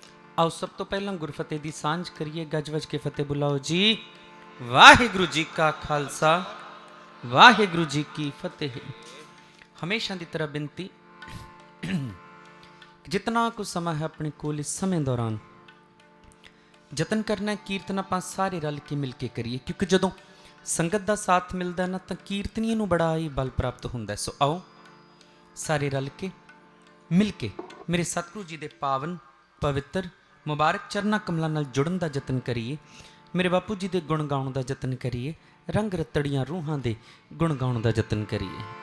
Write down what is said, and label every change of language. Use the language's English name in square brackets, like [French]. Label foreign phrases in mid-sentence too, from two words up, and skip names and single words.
[Punjabi] ਆਓ ਸਭ ਤੋਂ ਪਹਿਲਾਂ ਗੁਰਫ਼ਤਹਿ ਦੀ ਸਾਂਝ ਕਰੀਏ। ਗੱਜ ਵੱਜ ਕੇ ਫ਼ਤਹਿ ਬੁਲਾਓ ਜੀ। ਵਾਹਿਗੁਰੂ ਜੀ ਕਾ ਖ਼ਾਲਸਾ ਵਾਹਿਗੁਰੂ ਜੀ ਕੀ ਫ਼ਤਹਿ। ਹਮੇਸ਼ਾ ਕੀ ਤਰ੍ਹਾਂ ਬੇਨਤੀ, ਜਿਤਨਾ ਕੁਛ ਸਮਾਂ ਹੈ ਆਪਣੇ ਕੋਲ ਇਸ ਸਮੇਂ ਦੌਰਾਨ ਜਤਨ ਕਰਨਾ ਹੈ ਕੀਰਤਨ ਆਪ ਸਾਰੇ ਰਲ ਕੇ ਮਿਲ ਕੇ ਕਰੀਏ, ਕਿਉਂਕਿ ਜਦੋਂ ਸੰਗਤ ਕਾ ਸਾਥ ਮਿਲਤਾ ਨਾ ਤੋ ਕੀਰਤਨੀਏ ਨੂੰ ਬੜਾ ਹੀ ਬਲ ਪ੍ਰਾਪਤ ਹੋਂਦਾ ਹੈ। ਸੋ ਆਓ ਸਾਰੇ ਰਲ ਕੇ ਮਿਲ ਕੇ ਮੇਰੇ ਸਤਿਗੁਰੂ ਜੀ ਕੇ ਪਾਵਨ ਪਵਿੱਤਰ ਮੁਬਾਰਕ ਚਰਨਾ ਕਮਲੋਂ ਨਾਲ ਜੁੜਨ ਕਾ ਜਤਨ ਕਰੀਏ। ਮੇਰੇ ਬਾਪੂ ਜੀ ਕੇ ਗੁਣ ਗਾਉਣ ਕਾ ਜਤਨ ਕਰੀਏ। ਰੰਗ ਰਤੜੀਆਂ ਰੂਹਾਂ ਕੇ ਗੁਣ ਗਾਉਣ ਕਾ ਜਤਨ ਕਰੀਏ।